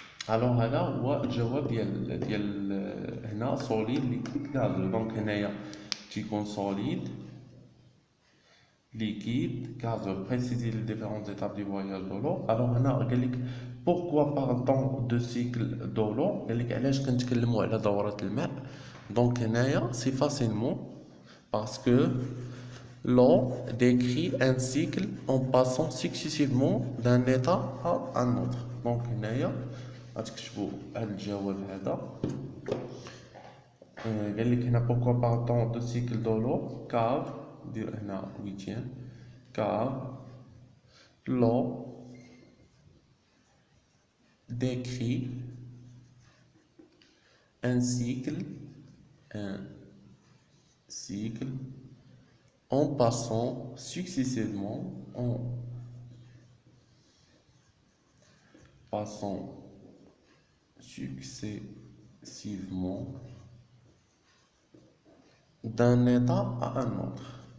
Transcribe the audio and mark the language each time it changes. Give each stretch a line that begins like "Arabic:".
Arabic: الوغ هذا هو الجواب ديال هنا سوليد ليكيد غازو. دونك هنايا تيكون سوليد ليكيد غازو.
French: بريسيزي لي ديفيرونت étapes du voyage de l'eau.
Arabic: الوغ هنا قال لك
French: pourquoi parle-t-on de cycle de l'eau؟
Arabic: قال لك علاش كنتكلموا على دورة الماء. دونك هنايا
French: سي فاسيلمون parce que l'eau décrit un cycle en passant successivement d'un état à un autre.
Arabic: دونك هنايا غتكتبوا هذا الجواب هذا. قال لك هنا
French: pourquoi parle-t-on de cycle de l'eau car
Arabic: دير هنا ويتيان
French: car l'eau décrit un cycle en passant successivement d'un état à un autre.